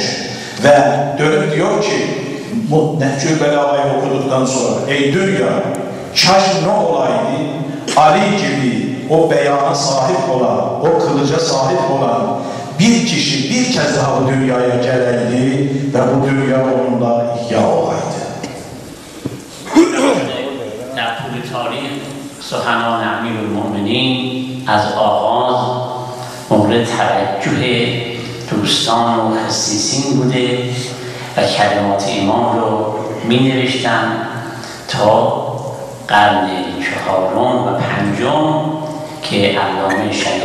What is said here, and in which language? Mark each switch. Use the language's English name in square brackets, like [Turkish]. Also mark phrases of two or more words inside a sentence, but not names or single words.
[Turkish] Ve dönüp diyor ki bu Nehcül Belagha'yı okuduktan sonra ey dünya kaş ne olaydı Ali gibi o beyana sahip olan, o kılıca sahip olan bir kişi bir kez daha bu dünyaya geleydi ve bu dünya onunla ihya olaydı. [Persian] در طول تاریخ سخنان امیرالمومنین از آغاز مورد توجه دوستان و خصیصین بوده و کلمات امام رو می نوشتن تا قرن 4 و 5 که علامه شریف